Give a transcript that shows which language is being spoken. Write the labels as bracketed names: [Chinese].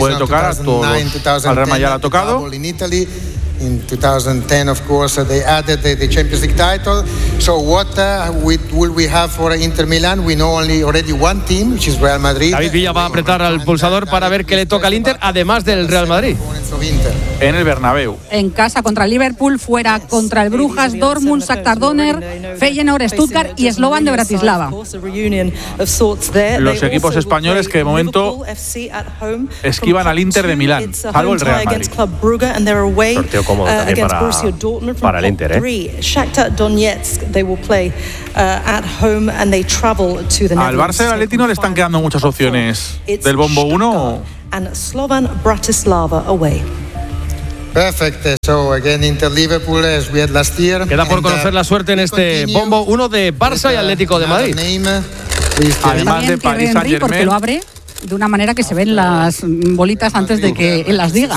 [Spanish] Le puede tocar a todos. Al Real Madrid ya lo ha tocado. [English] in 2010, of course, they added the Champions League title. So what will we have for Inter Milan? We know only already one team, which is Real Madrid. [Spanish] David Villa va a apretar al pulsador para ver qué le toca al Inter, además del Real Madrid. En el Bernabéu. En casa contra el Liverpool, fuera contra el Brujas, Dortmund, Shakhtar Donetsk, Feyenoord, Stuttgart y Slovan de Bratislava. Los equipos españoles que de momento esquivan al Inter de Milán, salvo el Real Madrid. Sorteo cómodo también para el Inter, ¿eh? [English] Shakhtar Donetsk, they will play at home and they travel to the Netherlands. [Spanish] Al Barça y al Atleti no le están quedando muchas opciones del bombo 1. [English] And Slovan Bratislava away. Perfect. So again, Inter Liverpool as we had last year. [Spanish] Queda por conocer la suerte en este bombo 1 de Barça y Atlético de Madrid. Además de Paris Saint-Germain, porque lo abre de una manera que se ven las bolitas antes de que él las diga.